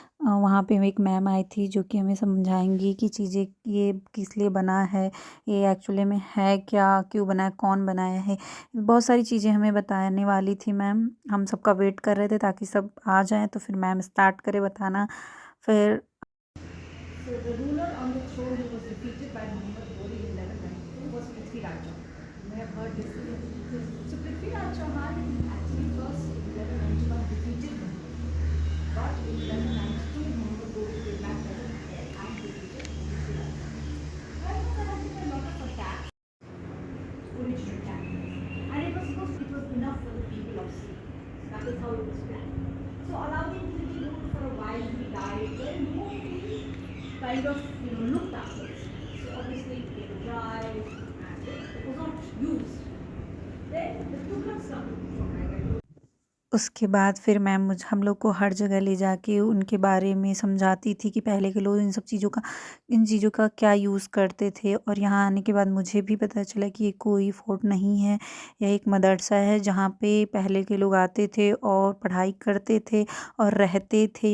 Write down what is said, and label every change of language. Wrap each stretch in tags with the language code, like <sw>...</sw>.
<hi>वहाँ पे एक मैम आई थी जो कि हमें समझाएंगी कि चीज़ें ये किस लिए बना है, ये एक्चुअली में है क्या, क्यों बना है, कौन बनाया है। बहुत सारी चीज़ें हमें बताने वाली थी मैम। हम सबका वेट कर रहे थे ताकि सब आ जाएं तो फिर मैम स्टार्ट करे बताना।</hi> <en>फिर So the ruler on the throne who was defeated by Muhammad Ghori in 1192 was Prithviraj Chauhan. You may have heard this. So Prithviraj Chauhan actually first in 1191 defeated Muhammad. But in 1192 Muhammad Ghori came back and defeated Prithviraj. However, there have been a lot of attacks original capital. And it was enough for the people of Syria. So that is how it was planned. So Alauddin Khilji ruled for a while, he died. Then nobody kind of looked after it. So obviously it became dry and it was not used. Then the Tughlaqs come from</en> <hi>उसके बाद फिर ma'am हम लोग को हर जगह ले जाके उनके बारे में समझाती थी कि पहले के लोग इन चीज़ों का क्या यूज़ करते थे। और यहाँ आने के बाद मुझे भी पता चला कि ये कोई फोर्ट नहीं है, यह एक मदरसा है जहाँ पे पहले के लोग आते थे और पढ़ाई करते थे और रहते थे।</hi>